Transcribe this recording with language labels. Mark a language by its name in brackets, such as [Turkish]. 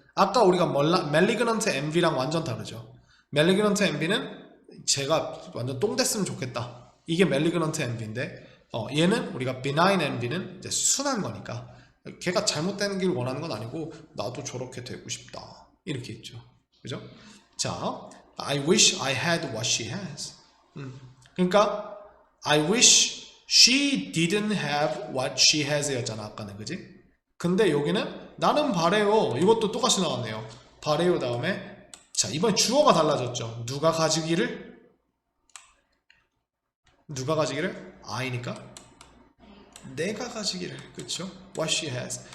[Korean] 아까 우리가 malignant envy랑 완전 다르죠. malignant envy는 제가 완전 똥 됐으면 좋겠다. 이게 malignant envy인데 얘는 우리가 benign envy는 이제 순한 거니까 걔가 잘못되는 길 원하는 건 아니고 나도 저렇게 되고 싶다 이렇게 있죠. 그죠? [English] 자, I wish I had what she has. [Korean] 그러니까 [English] I wish she didn't have what she has [Korean] 였잖아 아까는. 그지? 근데 여기는 나는 바래요. 이것도 똑같이 나왔네요. 바래요 다음에, 자, 이번 주어가 달라졌죠. 누가 가지기를 I니까 내가 가지기를. 그쵸? [English] What she has.